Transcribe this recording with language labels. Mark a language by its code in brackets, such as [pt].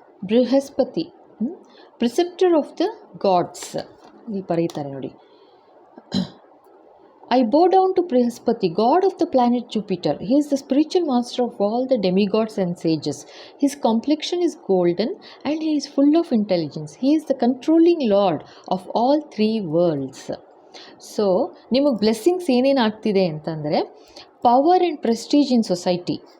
[kn] Brihaspati, [en] preceptor of the gods, [kn] ಇಲ್ಲಿ ಬರೀತಾರೆ ನೋಡಿ. [en] I bow down to Brihaspati, god of the planet Jupiter. He is the spiritual master of all the demigods and sages. His complexion is golden and he is full of intelligence. He is the controlling lord of all three worlds. [kn] So, ನಿಮಗೆ blessings ಏನೇನು ಆಗ್ತಿದೆ ಅಂತಂದರೆ, [en] power and prestige in society,